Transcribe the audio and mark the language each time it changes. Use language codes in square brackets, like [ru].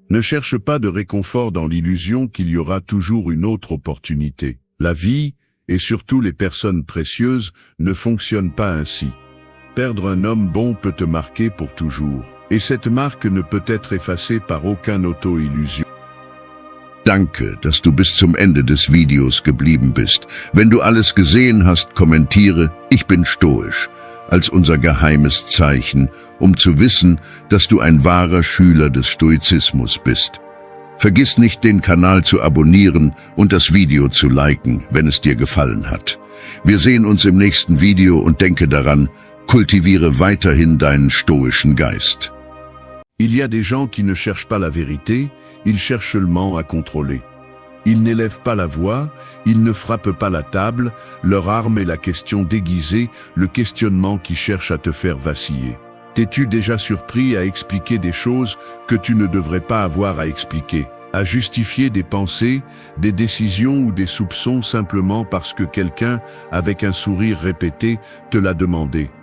[fr] Ne cherche pas de réconfort dans l'illusion qu'il y aura toujours une autre opportunité. La vie, et surtout les personnes précieuses, ne fonctionnent pas ainsi. Perdre un homme bon peut te marquer pour toujours, et cette marque ne peut être effacée par aucun auto-illusion. [de] Danke, dass du bis zum Ende des Videos geblieben bist. Wenn du alles gesehen hast, kommentiere, ich bin stoisch, als unser geheimes Zeichen, zu wissen, dass du ein wahrer Schüler des Stoizismus bist. Vergiss nicht, den Kanal zu abonnieren und das Video zu liken, wenn es dir gefallen hat. Wir sehen uns im nächsten Video und denke daran, kultiviere weiterhin deinen stoischen Geist. [fr] Il y a des gens qui ne cherchent pas la vérité, ils cherchent seulement à contrôler. Ils n'élèvent pas la voix, ils ne frappent pas la table, leur arme est la question déguisée, le questionnement qui cherche à te faire vaciller. T'es-tu déjà surpris à expliquer des choses que tu ne devrais pas avoir à expliquer, à justifier des pensées, des décisions ou des soupçons simplement parce que quelqu'un, avec un sourire répété, te l'a demandé?